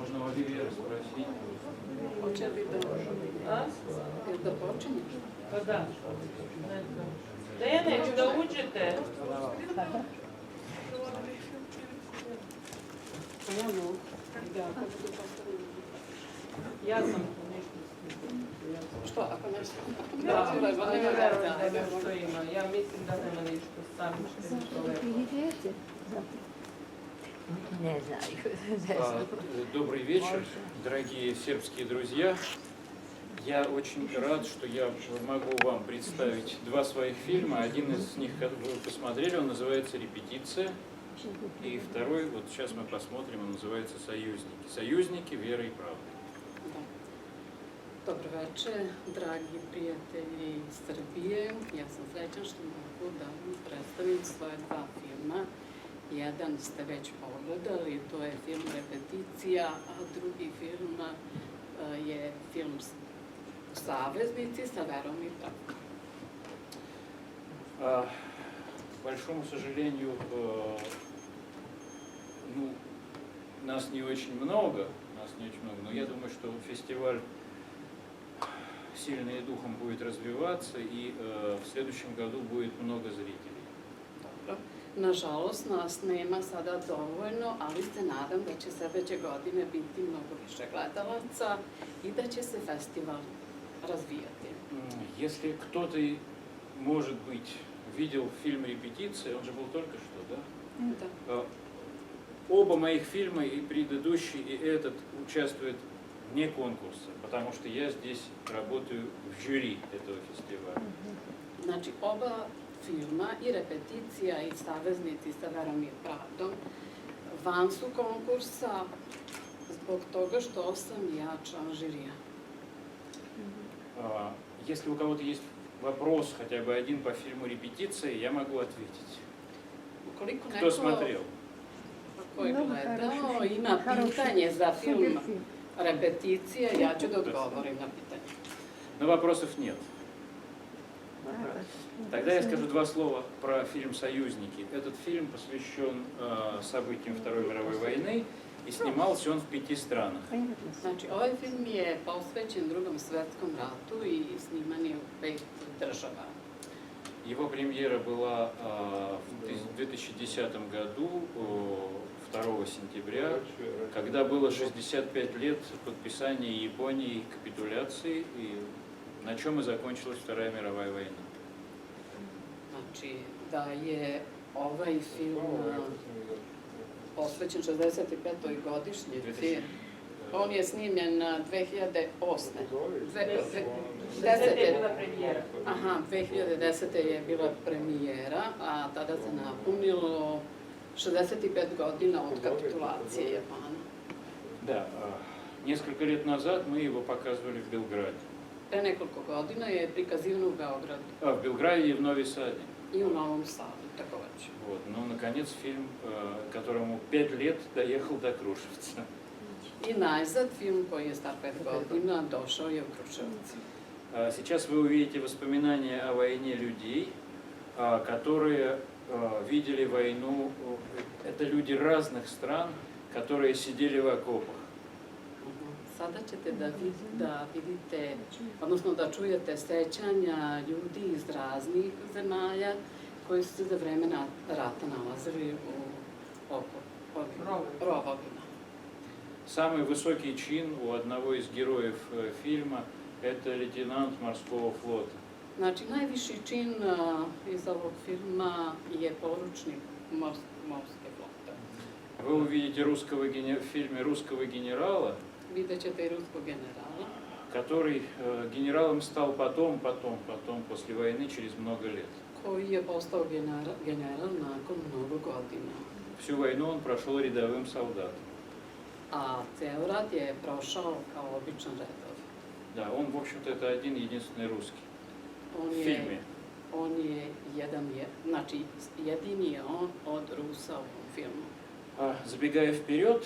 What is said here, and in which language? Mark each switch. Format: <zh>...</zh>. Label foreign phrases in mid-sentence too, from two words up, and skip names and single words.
<ru>могли Веру спросить.</ru> <sr>Hoće li da... Da počinješ? Pa da. Dejan, da uđete. Ono, da, kako bi postavili? Ja sam to nešto snimila. Što, ako nešto? Da, nema veze što ima. Ja mislim da nema ništa, sami ćete nešto lepo.</sr> <ru>Не знаю. Добрый вечер, дорогие сербские друзья. Я очень рад, что я могу вам представить два своих фильма. Один из них, как вы посмотрели, он называется «Репетиция». И второй, вот сейчас мы посмотрим, он называется «Союзники». «Союзники веры и правды».</ru> <sr>Dobro večer, dragi prijatelji iz Srbije. Ja sam srećan što mogu da vam predstavim svoje dva filma. Jedan ste već pogledali, to je film Repeticija, a drugi film je film Saveznici sa verom i pravdom.</sr> <ru>К большому сожалению, нас не очень много, но я думаю, что фестиваль сильно и духом будет развиваться, и в следующем году будет много зрителей.</ru> <sr>Nažalost, nas nema sada dovoljno, ali se nadam da će sljedeće godine biti mnogo više gledalaca i da će se festival razvijati.</sr> <ru>Если кто-то, может быть, видел фильм «Репетиция», он же был только что, да?</ru> <sr>Da.</sr> <ru>Оба моих фильма, и предыдущий, и этот, участвуют вне конкурса, потому что я здесь работаю в жюри этого фестиваля.</ru> <sr>Znači, oba filma, i Repeticija i Saveznici sa verom i pravdom, van su konkursa zbog toga što sam ja član žirija.</sr> <ru>Если у кого-то есть вопрос, хотя бы один по фильму «Репетиция», я могу ответить.</ru> <sr>Ukoliko</sr> <ru>Кто</ru> <sr>neko</sr> <ru>смотрел?</ru> <sr>ko je gledao ima pitanje za film Repeticija, ja ću da odgovorim na pitanje. Но вопросов нет. Тогда я скажу два слова про фильм «Союзники». Этот фильм посвящен событиям Второй мировой войны, и снимался он в 5 странах. Znači, ovaj film je posvećen Drugom svjetskom ratu i sniman je u 5 država. Его премьера была в 2010 году, 2 сентября, когда было 65 лет подписания Японии капитуляции, и на чем и закончилась Вторая мировая война. Znači, da je ovaj film posvećen 65. godišnjici. On je snimljen 2008. 10. je bila premijera. Aha, 2010. je bila premijera, a tada se napunilo 65 godina od kapitulacije Japana.</sr> <ru>Да, несколько лет назад мы его показывали в Белграде.</ru> <sr>Pre nekoliko godina je prikazivan u Beogradu.</sr> <ru>В Белграде и в Нови Саде.</ru> <sr>I u Novom Sadu, takođe.</sr> <ru>Вот. Но, наконец, фильм, которому 5 лет, доехал до Крушевца.</ru> <sr>I najzad film koji je star 5 godina došao je u Kruševac.</sr> <ru>Сейчас вы увидите воспоминания о войне людей, которые видели войну. Это люди разных стран, которые сидели в окопах.</ru> <sr>Sada ćete da vidite, odnosno da čujete sećanja ljudi iz raznih zemalja koji su se za vreme rata nalazili u rovovima.</sr> <ru>Самый высокий чин у одного из героев фильма – это лейтенант морского флота.</ru> <sr>Znači, najviši čin iz ovog filma je poručnik morske flote.</sr> <ru>Вы увидите в фильме русского генерала,</ru> <sr>Vidjet ćete i ruskog generala,</sr> <ru>который генералом стал потом, после войны, через много лет.</ru> <sr>koji je postao general nakon mnogo godina.</sr> <ru>Всю войну он прошел рядовым солдатом.</ru> <sr>A ceo rat je prošao kao običan redov.</sr> <ru>Да, он, в общем-то, это один единственный русский в</ru> <sr>je,</sr> <ru>фильме.</ru> <sr>on je znači jedini je on od Rusa u ovom filmu.</sr> <ru>Забегая вперед,</ru>